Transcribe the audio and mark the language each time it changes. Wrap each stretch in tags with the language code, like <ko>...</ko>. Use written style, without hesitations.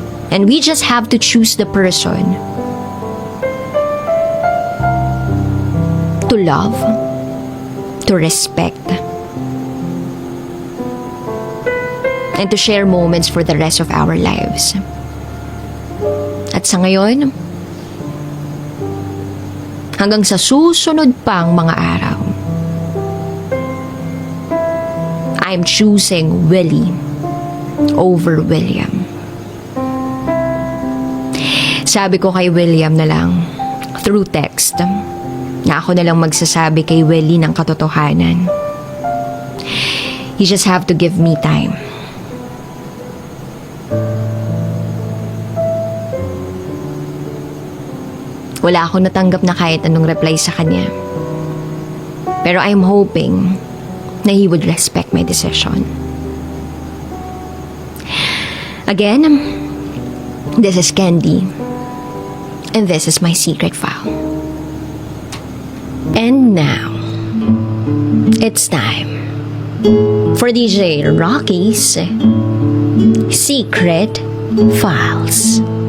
<en>And we just have to choose the person to love, to respect, and to share moments for the rest of our lives.</en> <tl>At sa ngayon, hanggang sa susunod pang mga araw,</tl> <en>I'm choosing Willie over William.</en> <tl>Sabi ko kay William na lang, through text, na ako na lang magsasabi kay Willie ng katotohanan.</tl> <en>You just have to give me time.</en> <tl>Wala akong natanggap na kahit anong reply sa kanya.</tl> <en>Pero I'm hoping na he would respect my decision. Again, this is Candy. And this is my secret file. And now, it's time for DJ Rocky's Secret Files.</en>